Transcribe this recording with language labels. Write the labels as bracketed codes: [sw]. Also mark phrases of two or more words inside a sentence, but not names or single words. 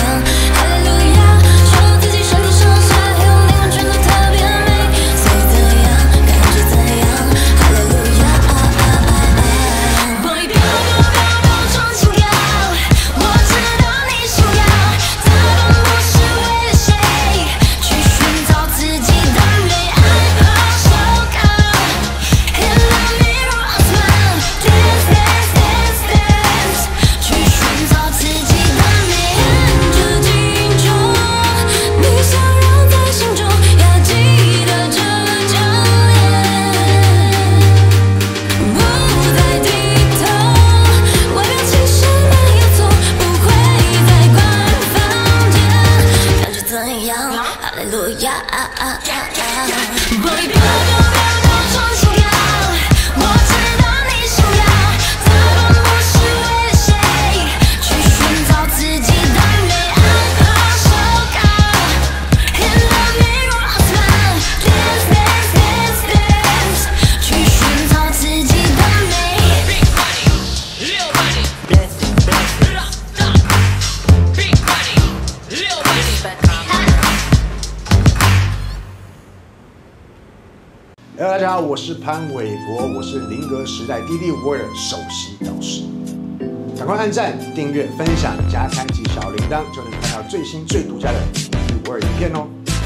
[zh] 哈利路亚，说自己身体上下有灵魂全都特别美，所以怎样，感觉怎样。哈利路亚，Boy飙冲心跳，我知道你想要，这段不是为了谁，去寻找自己的美。 [en] I'm so cold in the mirror I smile, dance dance dance dance， [zh] 去寻找自己的美。看着镜中，你笑容在心中，要记得这张脸，不再低头，外表其实没有错，不会再关房间，感觉怎样？哈利路亚，Boy飙冲心跳，我知道你想要，这段不是为了谁，去寻找自己的美。 [en] I'm so cold in the mirror I smile, dance dance dance dance， [zh] 去寻找自己的美。 [en] Big money， 6 money， blessing blessing，Big money， 6 money。 [zh] 大家好，我是潘玮柏，我是菱格时代DD52的首席导师。赶快按赞、订阅、分享、加开启小铃铛，就能看到最新最独家的DD52影片哦。